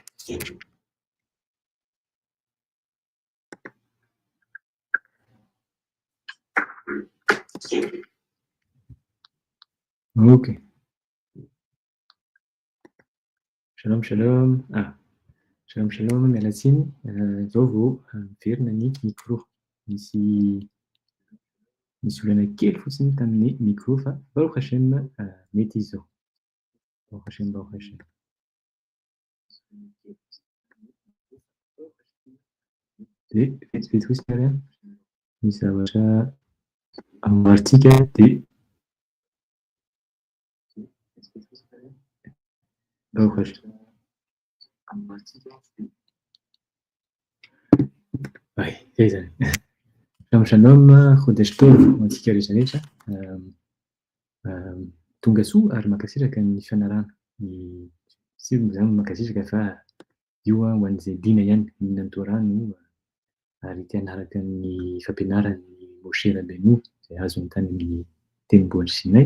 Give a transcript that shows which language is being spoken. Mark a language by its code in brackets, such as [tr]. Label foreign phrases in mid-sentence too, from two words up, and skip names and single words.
[he] Ok. שלום, שלום. שלום, שלום. [mg] Miala tsiny. Zao vao miverina ny micro. Misy olana kely fotsiny tamin'ny micro fa [he] ברוך השם [mg] mety izy zao. [he] ברוך השם, ברוך השם. [mg] Dia vetsivetsy fotsiny ary misy zavatra amboarintsika dia [he] ברוך השם. [mg] Zay zany. [he] שלום, שלום. חודש טוב [mg] ho antsika rehetra rehetra. Tonga soa ary mankasitraka ny fianarana. Sy izany mankasitraka fa io ho an'izay liana ihany, liana ny Torah no ary tia hanaraka ny fampianaran'ny Moshe Rabbeinu izay azony tany amin'ny tendrombohitra Sinay.